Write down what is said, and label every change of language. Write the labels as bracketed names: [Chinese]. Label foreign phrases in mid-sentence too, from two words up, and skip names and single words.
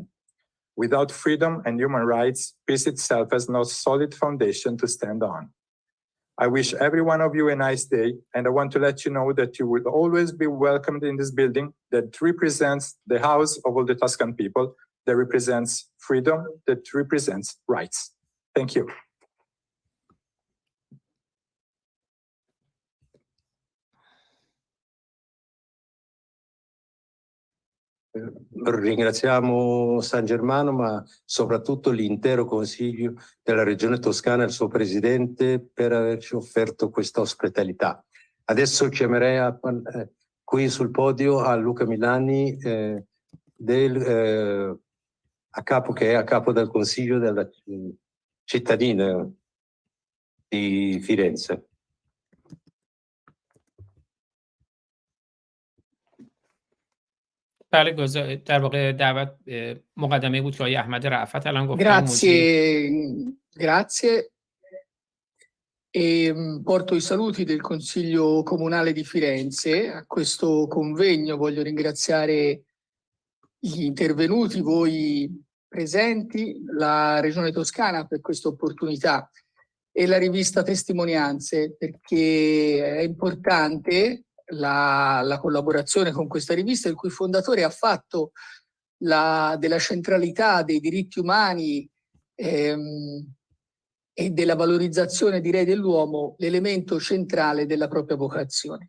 [English] Without freedom and human rights, peace itself has no solid foundation to stand on. I wish every one of you a nice day, and I want to let you know that you will always be welcomed in this building that represents the house of all the Tuscan people, that represents freedom, that represents rights. Thank you. [Italian] Ringraziamo San Germano, ma soprattutto l'intero Consiglio della Regione Toscana e il suo Presidente per averci offerto questa ospitalità. Adesso chiamerei qui sul podio a Luca Milani, che è a capo del Consiglio della cittadina di Firenze. [Persian] بله در واقع دعوت مقدمه بود که آقای احمد رأفت الان گفتن. [Italian] Grazie. Porto i saluti del Consiglio Comunale di Firenze a questo convegno. Voglio ringraziare gli intervenuti, voi presenti, la Regione Toscana per questa opportunità e la rivista Testimonianze, perché è importante la collaborazione con questa rivista, il cui fondatore ha fatto della centralità dei diritti umani e della valorizzazione, direi, dell'uomo l'elemento centrale della propria vocazione.